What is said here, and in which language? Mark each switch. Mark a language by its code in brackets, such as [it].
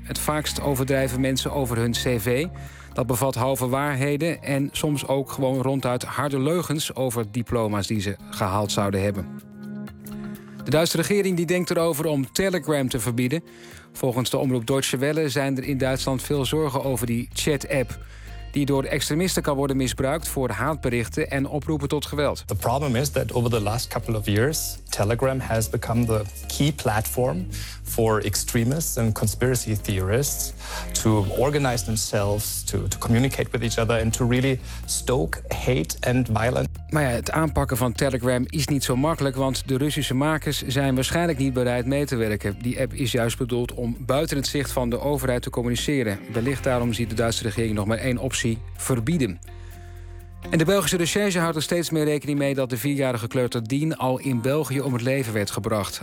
[nl] Het vaakst overdrijven mensen over hun cv. Dat bevat halve waarheden en soms ook gewoon ronduit harde leugens over diploma's die ze gehaald zouden hebben. De Duitse regering die denkt erover om Telegram te verbieden. Volgens de omroep Deutsche Welle zijn er in Duitsland veel zorgen over die chat-app, die door extremisten kan worden misbruikt voor haatberichten en oproepen tot geweld. [en] The problem is that over the last couple of years, Telegram has become the key platform for extremists and conspiracy theorists to organize themselves, to communicate with each other and to really stoke hate and violence. [nl] Maar ja, het aanpakken van Telegram is niet zo makkelijk, want de Russische makers zijn waarschijnlijk niet bereid mee te werken. Die app is juist bedoeld om buiten het zicht van de overheid te communiceren. Wellicht daarom ziet de Duitse regering nog maar 1 optie: verbieden. En de Belgische recherche houdt er steeds meer rekening mee dat de 4-jarige kleuter Dien al in België om het leven werd gebracht.